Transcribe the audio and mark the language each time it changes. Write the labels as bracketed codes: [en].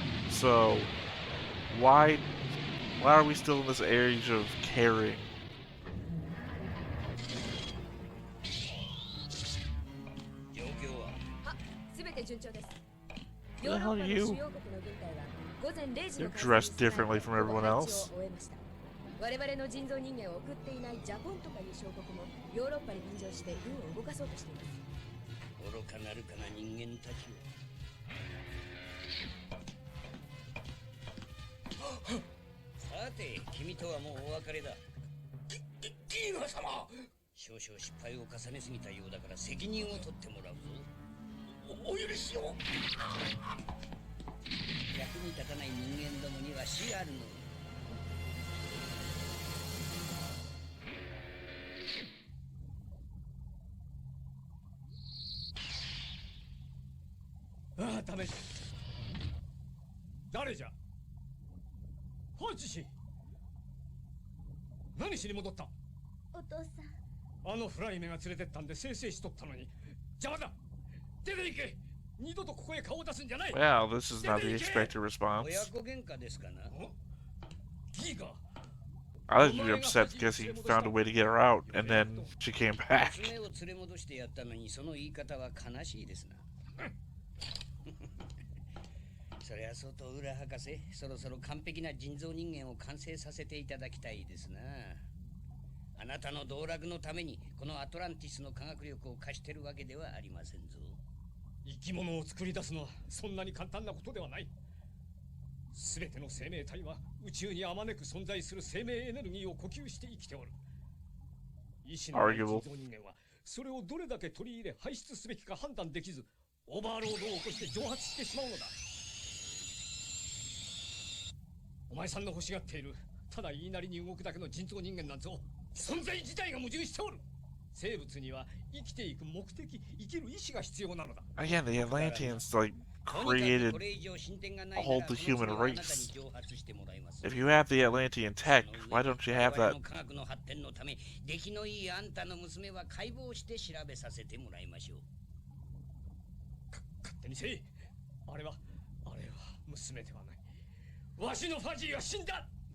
[en] So, why are we still in this age of caring? [ja] 状況はすべて順調です。 [en] Who the hell are you? They're dressed differently from everyone else. [ja] 我々の人造人間を送っていないジャポンとかいう小国もヨーロッパに便乗して軍を動かそうとしています。愚かなるかな人間たちを。さて、君とはもうお別れだ。ギガ様。少々失敗を重ねすぎたようだから責任を取ってもらうぞ。お許しを。役に立たない人間どもには死あるの。ああ、ダメじゃ。誰じゃ。ファジ氏。何しに戻った。お父さん。あのフライメが連れてったんでせいせいしとったのに邪魔だ。出て行け。二度とここへ顔を出すんじゃない。 [en] Well, this is not the expected response. [ja] 親子喧嘩ですかな。ギガ。 [en] I was really upset because he found a way to get her out, and then she came back. [ja] 娘を連れ戻してやったのにその言い方は悲しいですな。そりゃそうと浦博士、そろそろ完璧な人造人間を完成させていただきたいですな。あなたの道楽のためにこのアトランティスの科学力を貸してるわけではありませんぞ。生き物を作り出すのはそんなに簡単なことではない。すべての生命体は宇宙にあまねく存在する生命エネルギーを呼吸して生きておる。意志のない人 [en] Arguable. [ja] 造人間はそれをどれだけ取り入れ排出すべきか判断できず、オーバーロードを起こして蒸発してしまうのだ。お前さんの欲しがっているただ言いなりに動くだけの人造人間なんぞ、存在自体が矛盾しておる。生物には生きていく目的、生きる意志が必要なのだ。 [en] Again, the Atlanteans like created all the human race. If you have the Atlantean tech, why don't you have that? [ja] 科学の発展のため、出来のいいあんたの娘は解剖して調べさせてもらいましょう。勝手にせい。あれは娘ではない。わしのファジーは死んだ。